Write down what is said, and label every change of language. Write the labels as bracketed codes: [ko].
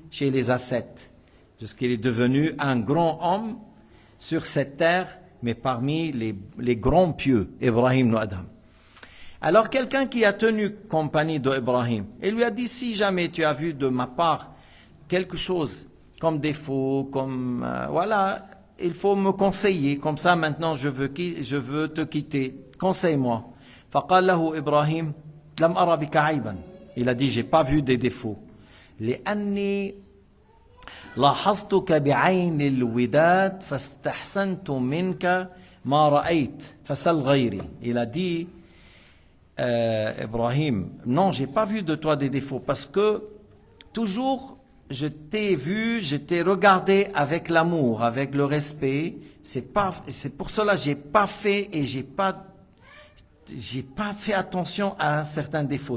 [fr] Chez les ascètes, jusqu'il est devenu un grand homme sur cette terre, mais parmi les grands pieux, Ibrahim ibn Adham. Alors quelqu'un qui a tenu compagnie d'Ibrahim, il lui a dit si jamais tu as vu de ma part quelque chose comme défaut, comme voilà, il faut me conseiller. Comme ça, maintenant, je veux te quitter. Conseille-moi. [ar] فقال له إبراهيم لم أرى بك عيبا. [fr] Il a dit, j'ai pas vu des défauts. [ar] لأني لاحظتك بعين الوداد فاستحسنت منك ما رأيت فسل غيري. [fr] Il a dit, Ibrahim, non, j'ai pas vu de toi des défauts parce que toujours je t'ai vu, je t'ai regardé avec l'amour, avec le respect. C'est pour cela j'ai pas fait et j'ai pas fait attention à certains défauts.